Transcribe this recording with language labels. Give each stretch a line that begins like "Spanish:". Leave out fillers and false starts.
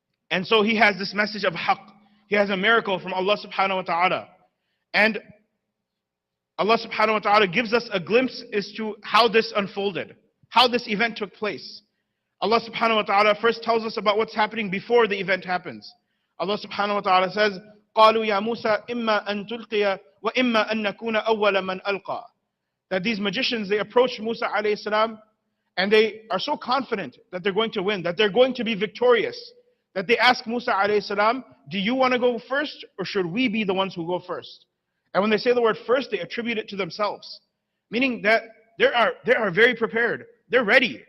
English: And so he has this message of haqq. He has a miracle from Allah subhanahu wa ta'ala. And Allah subhanahu wa ta'ala gives us a glimpse as to how this unfolded, how this event took place. Allah subhanahu wa ta'ala first tells us about what's happening before the event happens. Allah subhanahu wa ta'ala says,
Arabic: قَالُوا يَا مُوسَى إِمَّا أَن تُلْقِيَ وَإِمَّا أَن نَكُونَ أَوَّلَ مَنْ أَلْقَى.
English: That these magicians, they approached Musa alayhi salam, and they are so confident that they're going to win, that they're going to be victorious, that they ask Musa alayhi salam, do you want to go first, or should we be the ones who go first? And when they say the word first, they attribute it to themselves, meaning that they are very prepared. They're ready.